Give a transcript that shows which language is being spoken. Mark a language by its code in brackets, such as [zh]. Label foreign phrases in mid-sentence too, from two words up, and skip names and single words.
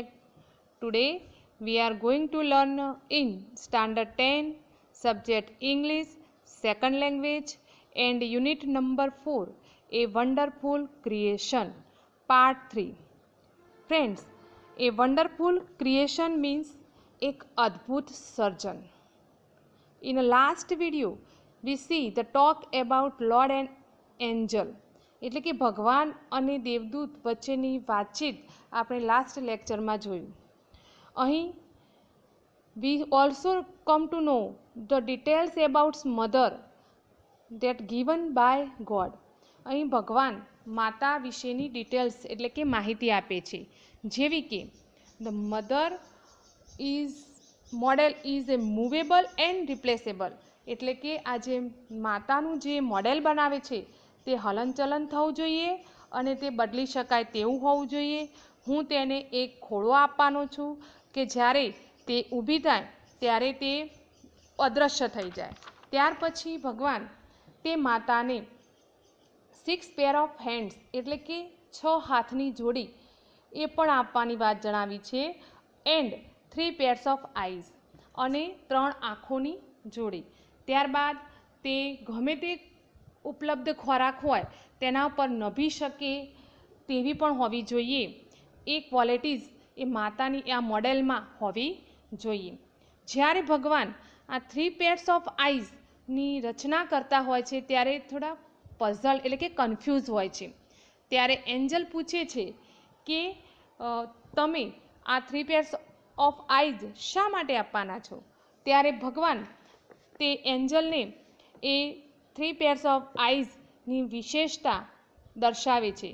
[en] Today we are going to learn in Standard 10, Subject English, Second Language, and Unit number 4, A Wonderful Creation, Part 3. Friends, a wonderful creation means [gu] એક અદ્ભુત સર્જન. [en] In the last video, we see the talk about Lord and Angel. [gu] એટલે કે ભગવાન અને દેવદૂત વચ્ચેની વાતચીત આપણે [en] last lecture [gu] જોયું. [en] અહીં we also come to know the details about mother that given by God. [gu] અહીં ભગવાન માતા વિશેની ડિટેલ્સ એટલે કે માહિતી આપે છે, જેવી કે [en] the mother is model is a movable and replaceable. [gu] એટલે કે આ જે માતાનું જે મોડેલ બનાવે છે તે હલનચલન થવું જોઈએ અને તે બદલી શકાય તેવું હોવું જોઈએ. હું તેને એક ખોળો આપવાનો છું કે જ્યારે તે ઊભી થાય ત્યારે તે અદૃશ્ય થઈ જાય. ત્યાર પછી ભગવાન તે માતાને 6 [en] pair of hands [gu] એટલે કે 6 હાથની જોડી એ પણ આપવાની વાત જણાવી છે. [en] and 3 pairs of eyes [gu] અને 3 આંખોની જોડી. ત્યારબાદ તે ગમે તે ઉપલબ્ધ ખોરાક હોય તેના ઉપર નભી શકે તેવી પણ હોવી જોઈએ. એ ક્વોલિટીઝ એ માતાની આ મોડેલમાં હોવી જોઈએ. જ્યારે ભગવાન આ 3 [en] pairs of eyesની [gu] રચના કરતા હોય છે ત્યારે થોડા પઝલ એટલે કે કન્ફ્યુઝ હોય છે. ત્યારે એન્જલ પૂછે છે કે તમે આ 3 [en] pairs of eyes [gu] શા માટે આપવાના છો? ત્યારે ભગવાન તે એન્જલને એ 3 [en] pairs of eyes [gu] વિશેષતા દર્શાવે છે.